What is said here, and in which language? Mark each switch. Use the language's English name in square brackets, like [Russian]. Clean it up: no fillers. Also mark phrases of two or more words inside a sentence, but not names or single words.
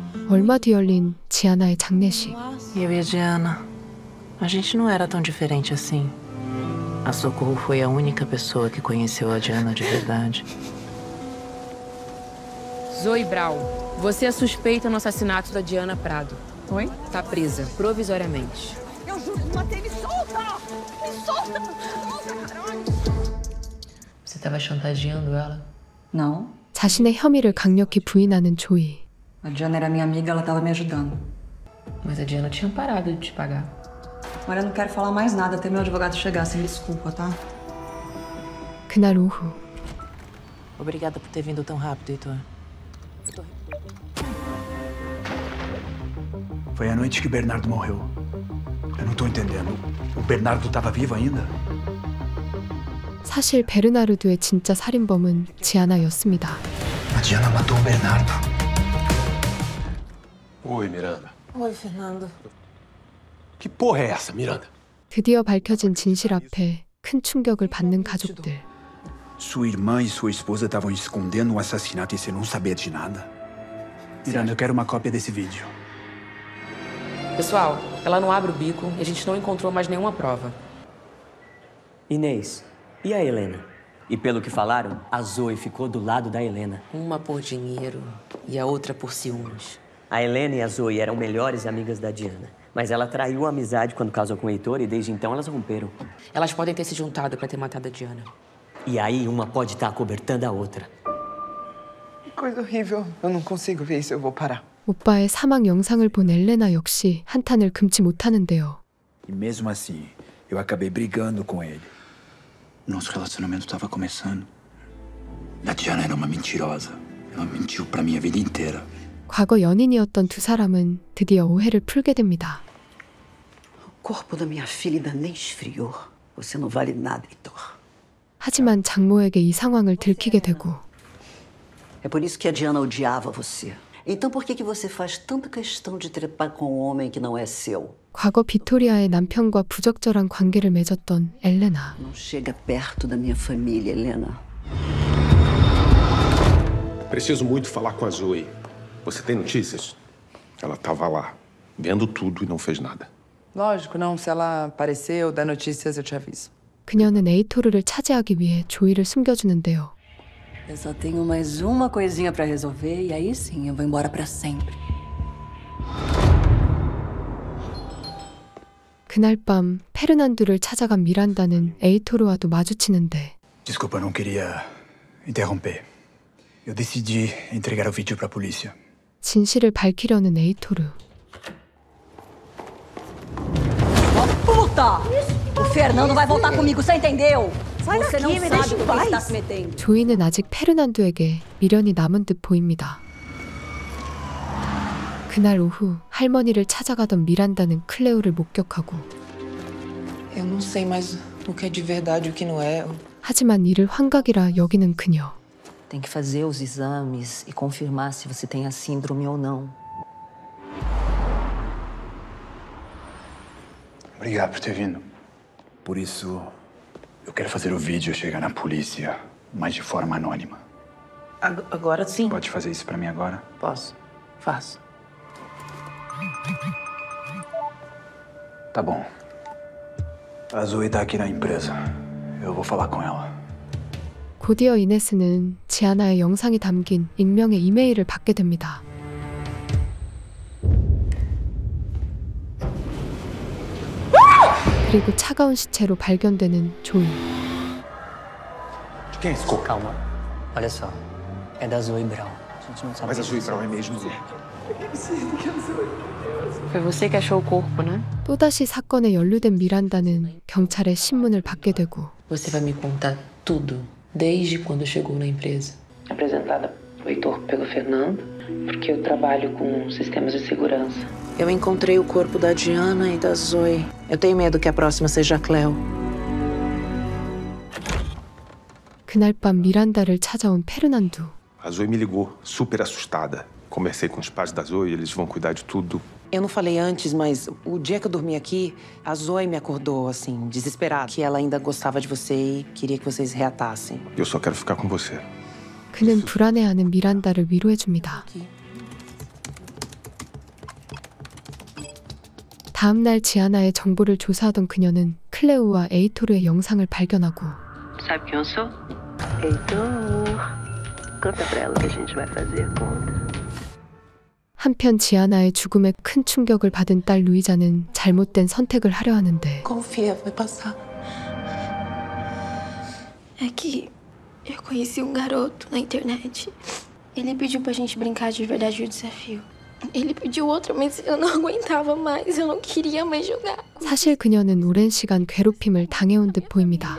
[Korean] 얼마 뒤 열린 지아나의 장례식. [Portuguese] Eu e a Diana, a gente não era tão diferente assim. A Socorro foi a única pessoa que conheceu a Diana de verdade. Zoe Brown, você é suspeita no assassinato da Diana Prado. Oi? Tá presa, provisoriamente. Eu juro, não matei, me solta! Me solta! Caralho! Você estava chantageando ela? Não. [Korean] 자신의 혐의를 강력히 부인하는 조이. [Portuguese] A Diana era minha amiga, ela estava me ajudando. Mas a Diana tinha parado de te pagar. Olha, eu não quero falar mais nada até meu advogado chegar, sem desculpa, tá? [Korean] 그날 오후 [Portuguese] Obrigada por ter vindo tão rápido, Heitor. Foi a noite que Bernardo morreu. Eu não tô entendendo. O Bernardo estava vivo ainda? [Korean] 사실 베르나르도의 진짜 살인범은 지아나였습니다. [Portuguese] A Diana matou o Bernardo. Oi, Miranda. Oi, Fernando. Que porra é essa, Miranda? [Korean] 드디어 밝혀진 진실 앞에 큰 충격을 받는 가족들. [Portuguese] Sua irmã e sua esposa estavam escondendo um assassinato e você não sabia de nada. Miranda, eu quero uma cópia desse vídeo. Pessoal, ela não abre o bico e a gente não encontrou mais nenhuma prova. Inês, e a Helena? E pelo que falaram, a Zoe ficou do lado da Helena. Uma por dinheiro e a outra por ciúmes. A Helena e a Zoe eram melhores amigas da Diana. Mas ela traiu a amizade quando casou com o Heitor e desde então elas romperam. Elas podem ter se juntado pra ter matado a Diana. E aí uma pode estar acobertando a outra. Que coisa horrível. Eu não consigo ver isso, eu vou parar. [Korean] 오빠의 사망 영상을 본 엘레나 역시 한탄을 금치 못하는데요. [Portuguese] E mesmo assim, eu acabei brigando com ele. Nosso relacionamento estava começando. A Diana era uma mentirosa. Ela mentiu pra mim a vida inteira. [Korean] 과거 연인이었던 두 사람은 드디어 오해를 풀게 됩니다. [Portuguese] O corpo da minha filha ainda nem esfriou. Você não vale nada, Heitor. [Korean] 하지만 장모에게 이 상황을 들키게 되고 [Portuguese] É por isso que a Diana odiava você. Então por que você faz tanta questão de trepar com um homem que não é seu? [Korean] 과거 비토리아의 남편과 부적절한 관계를 맺었던 엘레나. [Portuguese] Não chega perto da minha família, Helena. Preciso muito falar com a Zoe. Você tem notícias? Ela estava lá, vendo tudo e não fez nada. Lógico, não. Se ela aparecer ou der notícias, eu te aviso. [Korean] 그녀는 에이토르를 차지하기 위해 조이를 숨겨주는데요. [Portuguese] Eu só tenho mais uma coisinha pra resolver e aí sim eu vou embora pra sempre. [Korean] 그날 밤 페르난두를 찾아간 미란다는 에이토르와도 마주치는데 [Portuguese] Desculpa, eu não queria interromper. Eu decidi entregar o vídeo pra polícia. [Korean] 진실을 밝히려는 에이토르. [Portuguese] Puta! O Fernando vai voltar comigo, você entendeu? Sai você daqui, não me sabe deixa em com quem paz. está se metendo. [Korean] 조이는 아직 페르난두에게 미련이 남은 듯 보입니다. 그날 오후 할머니를 찾아가던 미란다는 클레오를 목격하고 [Portuguese] Eu não sei mais o que é de verdade e o que não é. [Korean] 하지만 이를 환각이라 여기는 그녀. [Portuguese] Tem que fazer os exames e confirmar se você tem a síndrome ou não. Obrigado por ter vindo. Por isso, eu quero fazer o vídeo chegar na polícia, mas de forma anônima. Agora sim. Pode fazer isso pra mim agora? Posso. Faço. Tá bom. A Zoe tá aqui na empresa. Eu vou falar com ela. [Korean] 곧이어 이네스는 지아나의 영상이 담긴 익명의 이메일을 받게 됩니다. 그리고 차가운 시체로 발견되는 조이. [Portuguese] De quem é esse corpo? Calma. Olha só. É da Zoe Brown. A gente não sabe. Mas a Zoe Brown é mesmo. Foi você que achou o corpo, né? [Korean] 또다시 사건에 연루된 미란다는 경찰의 신문을 받게 되고 [Portuguese] Você vai me contar tudo, desde quando chegou na empresa. Apresentada o Heitor pelo Fernando, porque eu trabalho com sistemas de segurança. Eu encontrei o corpo da Diana e da Zoe. Eu tenho medo que a próxima seja a Cleo. [Korean] 그날 밤 미란다를 찾아온 페르난두. [Portuguese] A Zoe me ligou, super assustada. Conversei com os pais da Zoe, eles vão cuidar de tudo. Eu não falei antes, mas o dia que eu dormi aqui, a Zoe me acordou, assim, desesperada. Que ela ainda gostava de você e queria que vocês reatassem. Eu só quero ficar com você. [Korean] 그는 불안해하는 미란다를 위로해줍니다. 다음 날 지아나의 정보를 조사하던 그녀는 클레오와 에이토르의 영상을 발견하고 [Portuguese] Sabe quem eu sou? Heitor. Conta pra ela o que a gente vai fazer, conta. [Korean] 한편 지아나의 죽음에 큰 충격을 받은 딸 루이자는 잘못된 선택을 하려 하는데 [Portuguese] Confia, vai passar. É que eu conheci um garoto na internet. Ele pediu pra gente brincar de verdade o desafio. Ele pediu outro, mas eu não aguentava mais. Eu não queria mais jogar. [Korean] 사실 그녀는 오랜 시간 괴롭힘을 당해온 듯 보입니다.